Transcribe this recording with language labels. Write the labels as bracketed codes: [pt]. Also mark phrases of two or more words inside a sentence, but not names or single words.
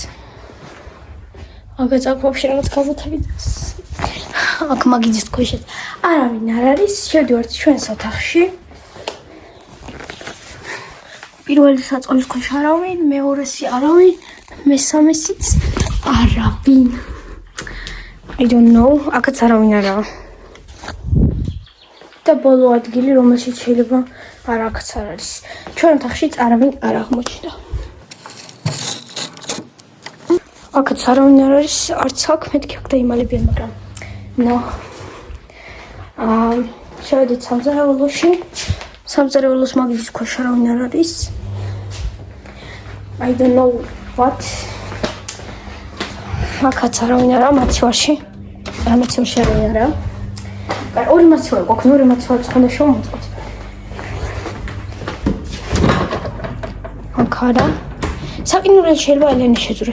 [ka] აქაც აქ ვაფშე რაღაც გაზეთებიც. აქ მაგიძის ქვეშაც არავინ არ არის. შევდივართ ჩვენს ოთახში. პირველი საწოლის ქვეშ არავინ, მეორესი არავინ, მესამესიც არავინ. [en] I don't know, [ka] აქაც არავინ არაა. და ბოლო ადგილი, რომელშიც შეიძლება აქაც არ არის. ჩვენ ოთახშიც არავინ არ აღმოჩნდა. აქაც არავინ არ არის, არც აქ, მეთქი აქ დაიმალებიან, მაგრამ no. შევედით სამზარეულოში. სამზარეულოს მაგიძის ქვეშ არავინ არ არის. [en] I don't know what. [ka] აქაც არავინ არაა, მაცივარში. მაცივარში არავინ არაა. ორი მაცივარი გვაქვს, ორი მაცივარი ცხონდა შევმოწყოთ. აქ არა. საკინურელი შეიძლება ელენი შეძვრეს.